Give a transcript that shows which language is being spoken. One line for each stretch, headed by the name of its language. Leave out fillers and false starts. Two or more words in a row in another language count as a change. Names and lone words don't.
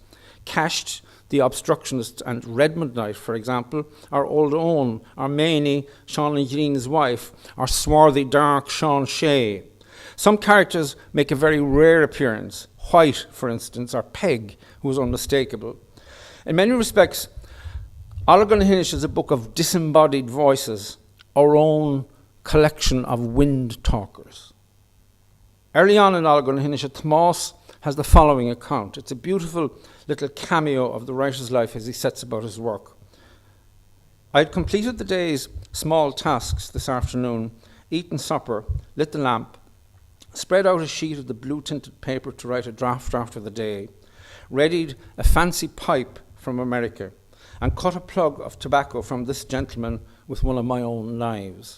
English: Cashed, the obstructionist, and Redmond Knight, for example, or Old Owen, or Maney, Sean Ó Criomhtain's wife, or swarthy dark Sean Shea. Some characters make a very rare appearance. White, for instance, or Peg, who is unmistakable. In many respects, Allagar na hInise is a book of disembodied voices, our own collection of wind talkers. Early on in Allagar na hInise, Tomás has the following account. It's a beautiful little cameo of the writer's life as he sets about his work. I had completed the day's small tasks this afternoon, eaten supper, lit the lamp, spread out a sheet of the blue-tinted paper to write a draft after the day, readied a fancy pipe from America, and cut a plug of tobacco from this gentleman with one of my own knives.